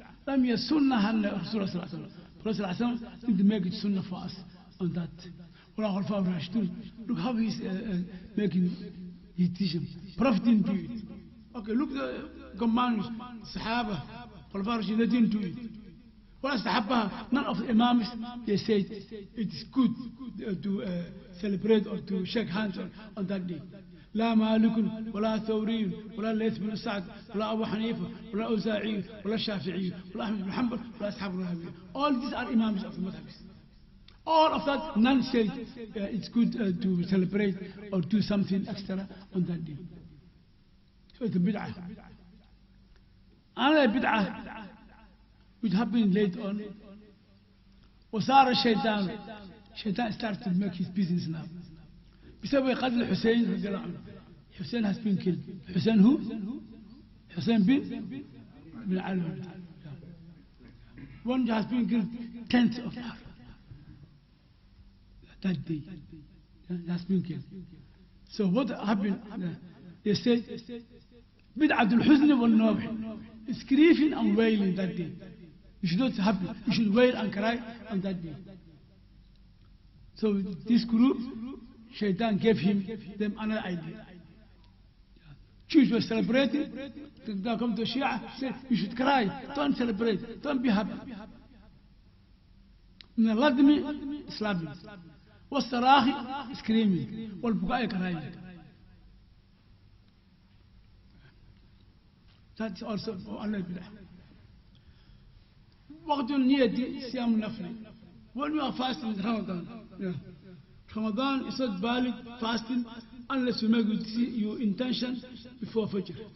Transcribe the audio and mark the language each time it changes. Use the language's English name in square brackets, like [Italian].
[Arabic] لم يسنها الرسول صلى الله عليه وسلم. [English] Prophet [Arabic] صلى الله عليه وسلم [English] didn't make it sunnah for us on that. Look how he's making his teaching. Prophet didn't do it. Okay, look the companions, Sahaba, Prophet they didn't do it. Well, Sahaba, none of the Imams, they said it's good to celebrate or to shake hands on that day. [Arabic] لا مالك ولا ثوري ولا الليث بن سعد ولا أبو حنيفة ولا أوزاعي ولا الشافعي ولا أحمد بن حنبل ولا أصحاب الرهبية. [English] All these are Imams of the Madhabis. All of that, none said it's good to celebrate or do something extra on that day. So it's a bid'ah. Another bid'ah, which happened later on, [Arabic] وصار الشيطان [English] starts to make his business now. [Arabic] بسبب قتل حسين رضي الله عنه. [English] Hussein has been killed. Hussein who? Hussein bin Ali. One has been killed 10th of Muharram. That day. Has been killed. So what happened? They said, Bid'at al-Huzn wal-Nawh. It's grieving and wailing that day. You should not happy. You should wail and cry on that day. So this group, Shaitan gave them another idea. Jews were celebrating. They come to Shia, say, you should cry, don't celebrate, don't be happy. [Arabic] من الردم [English] slapping, [Arabic] والصراخ [English] screaming, [Arabic] والبكاء [English] crying. That's also another bid'ah. [Arabic] وقت النية صيام النفل. [English] When you are fasting in Ramadan, Ramadan is not valid fasting unless you make your intention before Fajr.